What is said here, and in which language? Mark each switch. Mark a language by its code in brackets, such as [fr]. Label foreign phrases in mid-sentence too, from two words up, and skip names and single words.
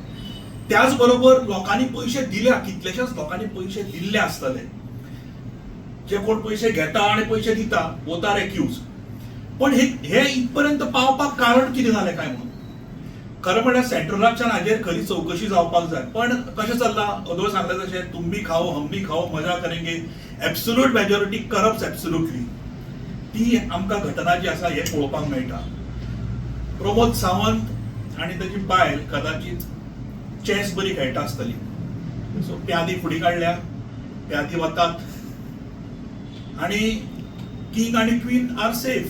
[kok] त्याच बरोबर लोकांनी पयशे दिल्या, कितलेशेच लोकांनी पयशे दिल्ले आसतले. जे कोण पयशे घेता आनी पयशे दिता [en] both are accused. [kok] पण हे इथपर्यंत पावपाक कारण कितें जालें काय म्हणून खरें म्हळ्यार सेंट्रलाच्यान हाजेर खरी चवकशी जावपाक जाय. पण कशें चल्लां, अदोळ सांगलें तशें [hi] तुम भी खाओ हम भी खाओ मजा करेंगे, [en] absolute majority corrupt absolutely. [kok] ती आमकां घटना जी आसा हे पळोवपाक मेळटा. प्रमोद सावंत आनी ताची बायल कदाचित चॅस बरी खेळटा आसतली, सो प्यादी फुडी काडल्या, प्यादी वतात आनी किंग आनी क्वीन [en] are safe.